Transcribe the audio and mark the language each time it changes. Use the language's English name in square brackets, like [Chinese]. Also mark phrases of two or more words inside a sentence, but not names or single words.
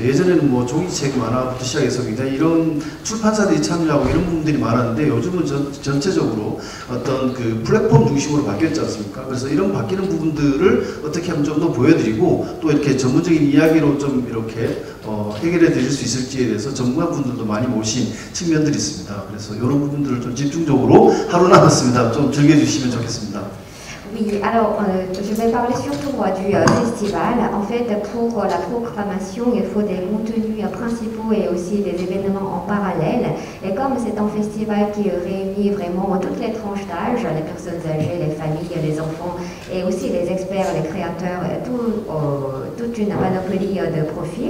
[Korean] 예전에는 뭐 종이책 만화부터 시작해서 굉장히 이런 출판사들이 참여하고 이런 부분들이 많았는데 요즘은 전체적으로 어떤 그 플랫폼 중심으로 바뀌었지 않습니까? 그래서 이런 바뀌는 부분들을 어떻게 하면 좀 더 보여드리고 또 이렇게 전문적인 이야기로 좀 이렇게 해결해 드릴 수 있을지에 대해서 전문가분들도 많이 모신 측면들이 있습니다. 그래서 이런 부분들을 좀 집중적으로 하루 남았습니다. 좀 즐겨주시면 좋겠습니다. [French] Oui, alors je vais parler surtout du festival. En fait, pour la programmation, il faut des contenus principaux et aussi des événements en parallèle. Et comme c'est un festival qui réunit vraiment toutes les tranches d'âge, les personnes âgées, les familles, les enfants et aussi les experts, les créateurs, toute une panoplie de profils.